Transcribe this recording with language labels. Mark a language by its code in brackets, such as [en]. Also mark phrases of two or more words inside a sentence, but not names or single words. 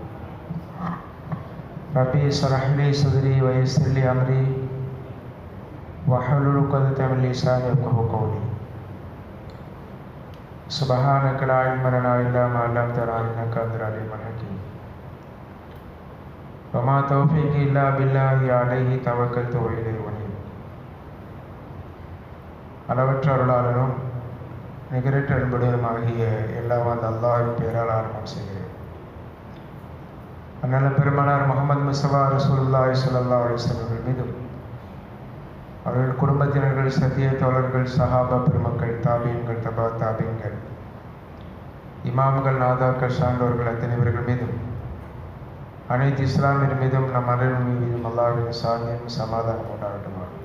[ar] رب اشرح لي صدري ويسر لي أمري واحلل عقدة من لساني يفقهوا قولي. سبحانك لا علم لنا إلا ما علمتنا إنك أنت العليم الحكيم. وما توفيقي إلا بالله عليه توكلت وإليه أنيب. [ta] அளவற்ற அருளாளனும் நிகரற்ற அன்புடையமாகிய எல்லாம் அந்த அல்லாஹ்வின் பெயரால் ஆரம்பம் செய்கிறேன். அந்நல்ல பெருமானார் முஹம்மது முஸ்தபா [ar] رسول الله صلى الله عليه وسلم [ta] மீதும் அவர்கள் குடும்பத்தினர்கள், சத்திய தோழர்கள், சஹாபா பெருமக்கள், தாபீன்கள், தபா தாபீன்கள், இமாம்கள், நாதாக்கள், சான்றோர்கள் அத்தனை பேர்கள் மீதும் அனைத்து இஸ்லாமியர் மீதும் நம் அனைவரின் மீதும் அல்லாஹ்வின் சாந்தியும் சமாதானம் உண்டாகட்டும்.